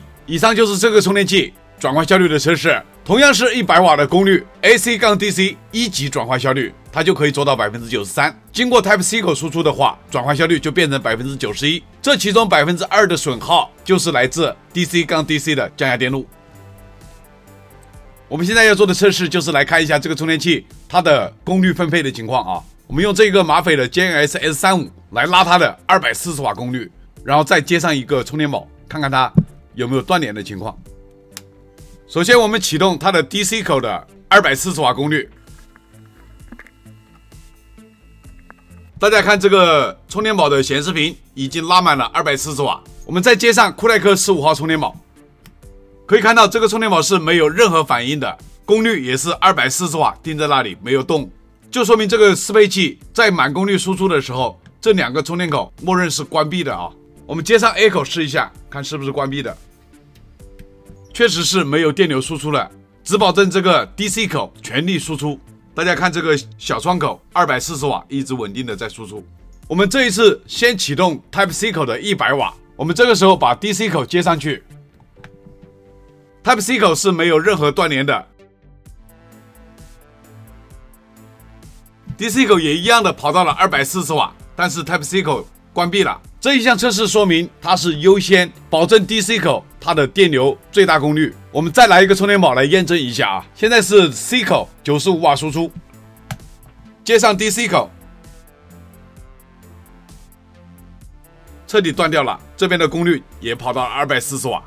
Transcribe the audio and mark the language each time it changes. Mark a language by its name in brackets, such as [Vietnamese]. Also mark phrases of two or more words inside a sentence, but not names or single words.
[Chinese] 以上就是這個充電器轉換效率的測試。同樣是100瓦的功率 ，AC-DC 1級轉換效率，它就可以做到 93%。經過 Type-C 口輸出的話，轉換效率就變成 91%。這其中 2% 的損耗就是來自 DC-DC 的降壓電路。我們現在要做的測試就是來看一下這個充電器它的功率分配的情況啊。我們用這個馬斐的 GNS S35 來拉它的240瓦功率，然後再接上一個充電寶，看看它有沒有斷連的情況。首先，我們啟動它的 DC 口的240瓦功率。大家看這個充電寶的顯示屏已經拉滿了240瓦。我們再接上酷耐克15號充電寶，可以看到這個充電寶是沒有任何反應的，功率也是240瓦，定在那裡沒有動，就說明這個適配器在滿功率輸出的時候，這2個充電口默認是關閉的啊。我們接上 A 口試一下，看是不是關閉的。確實是沒有電流輸出了，只保證這個 DC 口全力輸出。大家看這個小窗口240瓦一直穩定的在輸出。我們這一次先啟動 Type-C 口的100瓦，我們這個時候把 DC 口接上去。Type-C 口是沒有任何斷連的 ，DC 口也一樣的跑到了240瓦，但是 Type-C 口關閉了， 這一項測試說明它是優先保證 DC 口它的電流最大功率。我們再來一個充電寶來驗證一下啊。現在是 C 口95瓦輸出，接上 DC 口，徹底斷掉了，這邊的功率也跑到了240瓦。